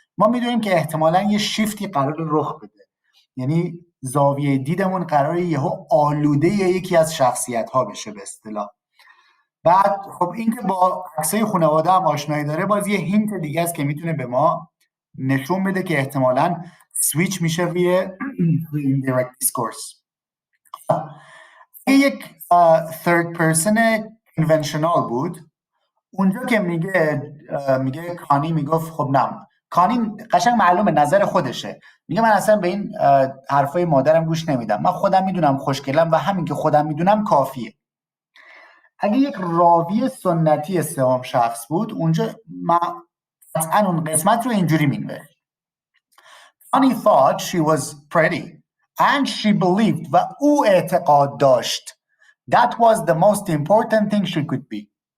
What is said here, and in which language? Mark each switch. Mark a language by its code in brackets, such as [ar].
[fa] ما میدونیم که احتمالاً یه شیفتی قرار رخ بده، یعنی زاویه دیدمون قراره یهو آلوده یکی از شخصیت ها بشه به اصطلاح. بعد خب این که با عکسای خانواده هم آشنایی داره باز یه هینت دیگه است که میتونه به ما نشون بده که احتمالاً سویچ میشه روی Indirect Discourse. یک third person conventional بود. اونجا که میگه کانی میگفت خب نه، کانی قشنگ معلومه نظر خودشه، میگه من اصلا به این حرفای مادرم گوش نمیدم، من خودم میدونم خوشگلم و همین که خودم میدونم کافیه. اگه یک راوی سنتی سوم شخص بود اونجا قطعا اون قسمت رو اینجوری مینوشت: [en] Connie thought she was pretty and she believed [fa] و او اعتقاد داشت [en] that was the most important thing she could be.